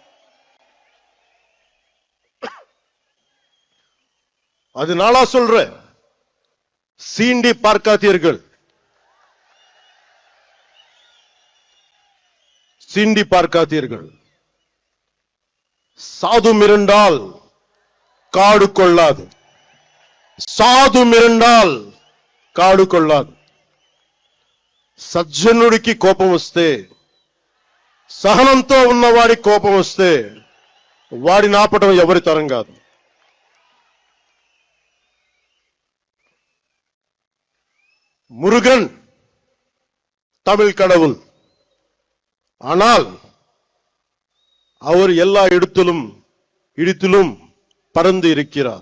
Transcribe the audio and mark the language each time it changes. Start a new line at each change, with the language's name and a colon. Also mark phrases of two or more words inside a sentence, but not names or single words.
Tamil: அதனால சொல்றேன், சீண்டி பார்க்காதீர்கள், சீண்டி பார்க்காதீர்கள். சாது மிரண்டால் காடு கொள்ளாது, சாது மிரண்டால் காடு கொள்ளாது.
Telugu: సజ్జనుడికి కోపం వస్తే, సహనంతో ఉన్నవాడి కోపం వస్తే వాడిని ఆపటం ఎవరి తరం కాదు.
Tamil: முருகன் தமிழ் கடவுள். ஆனால் அவர் எல்லா இடத்திலும் பறந்து இருக்கிறார்.